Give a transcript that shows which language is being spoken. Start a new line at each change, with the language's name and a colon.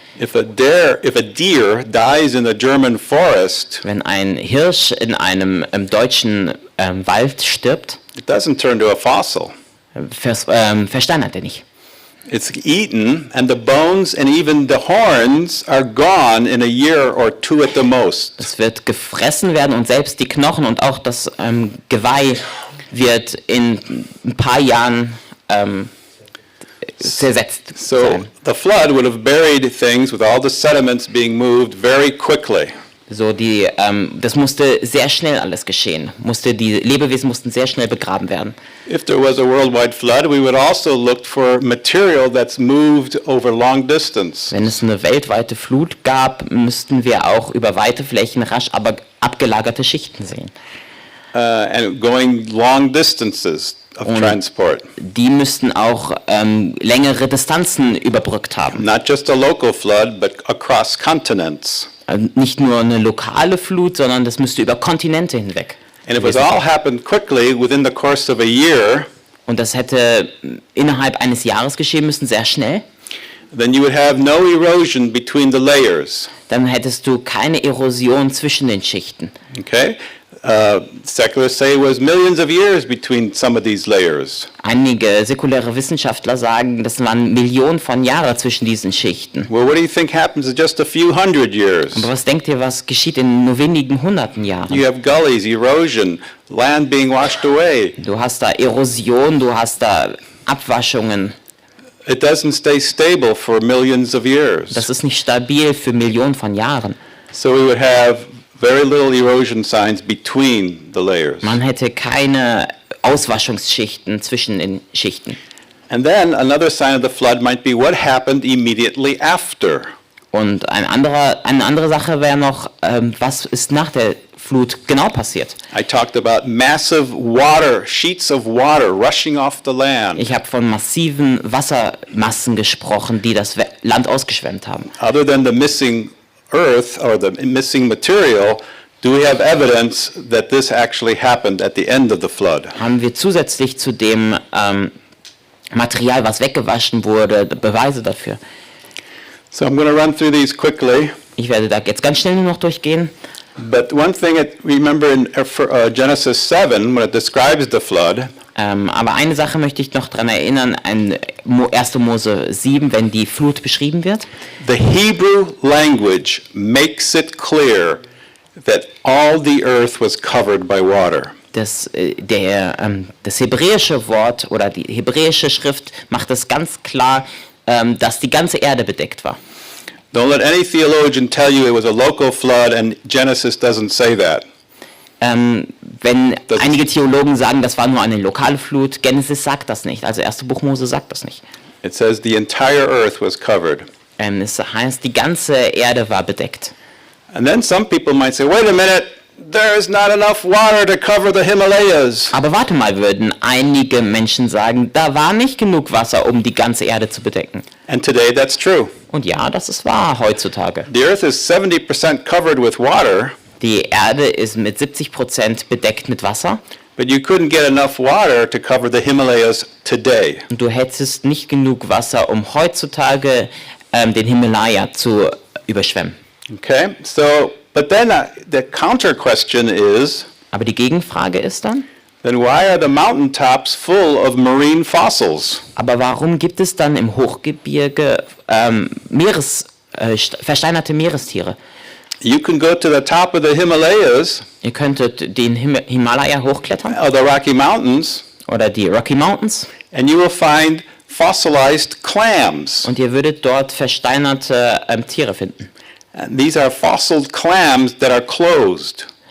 English: If a deer dies in a German forest,
German: Wenn ein Hirsch in einem deutschen Wald stirbt,
English: it doesn't turn to a fossil.
German: versteinert er nicht.
English: It's eaten, and the bones and even the horns are gone in a year or two at the most.
German: Es wird gefressen werden und selbst die Knochen und auch das Geweih wird in ein paar Jahren zersetzt
English: So
German: sein.
English: the flood would have buried things with all the sediments being moved very quickly.
German: So das musste sehr schnell alles geschehen. Die Lebewesen mussten sehr schnell begraben werden.
English: If there was a worldwide flood, we would also look for material that's moved over long distance.
German: Wenn es eine weltweite Flut gab, müssten wir auch über weite Flächen rasch aber abgelagerte Schichten sehen.
English: And going long distances of transport.
German: Die müssten auch längere Distanzen überbrückt haben.
English: Not just a local flood, but across continents.
German: Nicht nur eine lokale Flut, sondern das müsste über Kontinente hinweg.
English: And if it all happened quickly within the course of a year,
German: Und das hätte innerhalb eines Jahres geschehen müssen, sehr schnell.
English: then you would have no erosion between the layers.
German: Dann hättest du keine Erosion zwischen den Schichten.
English: Okay? Secularists say it was millions of years between some of these layers.
German: Einige säkuläre Wissenschaftler sagen, das waren Millionen von Jahren zwischen diesen Schichten.
English: Well, what do you think happens in just a few hundred years?
German: Aber was denkt ihr, was geschieht in nur wenigen hunderten Jahren?
English: You have gullies, erosion, land being washed away.
German: Du hast da Erosion, du hast da Abwaschungen.
English: It doesn't stay stable for millions of years.
German: Das ist nicht stabil für Millionen von Jahren.
English: So we would have very little erosion signs between the layers.
German: Man hätte keine Auswaschungsschichten zwischen den Schichten.
English: And then another sign of the flood might be what happened immediately after.
German: Und eine andere Sache wäre noch, was ist nach der Flut genau passiert?
English: I talked about massive water, sheets of water rushing off the land.
German: Ich habe von massiven Wassermassen gesprochen, die das Land ausgeschwemmt haben.
English: Other than the missing earth or the missing material, do we have evidence that this actually happened at the end of the flood?
German: Haben wir zusätzlich zu dem Material, was weggewaschen wurde, Beweise dafür?
English: So I'm going to run through these quickly.
German: Ich werde da jetzt ganz schnell nur noch durchgehen.
English: But one thing, remember in Genesis 7, when it describes the flood,
German: Aber eine Sache möchte ich noch daran erinnern, 1. Mose 7, wenn die Flut beschrieben wird.
English: the Hebrew language makes it clear that all the earth was covered by water.
German: Das hebräische Wort oder die hebräische Schrift macht es ganz klar, dass die ganze Erde bedeckt war.
English: Don't let any theologian tell you it was a local flood and Genesis doesn't say that.
German: Wenn einige Theologen sagen, das war nur eine lokale Flut, Genesis sagt das nicht. Also 1. Buch Mose sagt das nicht.
English: It says the entire earth was covered.
German: Es heißt, die ganze Erde war bedeckt.
English: And then some people might say, wait a minute, there is not enough water to cover the Himalayas.
German: Aber warte mal, würden einige Menschen sagen, da war nicht genug Wasser, um die ganze Erde zu bedecken.
English: And today that's true.
German: Und ja, das ist wahr heutzutage.
English: The earth is 70% covered with water,
German: Die Erde ist mit 70% bedeckt mit Wasser.
English: but you couldn't get enough water to cover the Himalayas today.
German: Und du hättest nicht genug Wasser, um heutzutage den Himalaya zu überschwemmen.
English: Okay, so, but then the counter question is,
German: Aber die Gegenfrage ist dann,
English: then why are the mountaintops full of marine fossils?
German: aber warum gibt es dann im Hochgebirge versteinerte Meerestiere?
English: You can go to the top of the Himalayas,
German: Ihr könntet den Himalaya hochklettern
English: or the Rocky Mountains,
German: oder die Rocky Mountains
English: and you will find fossilized clams.
German: und ihr würdet dort versteinerte Tiere finden.
English: And these are fossil clams that are closed.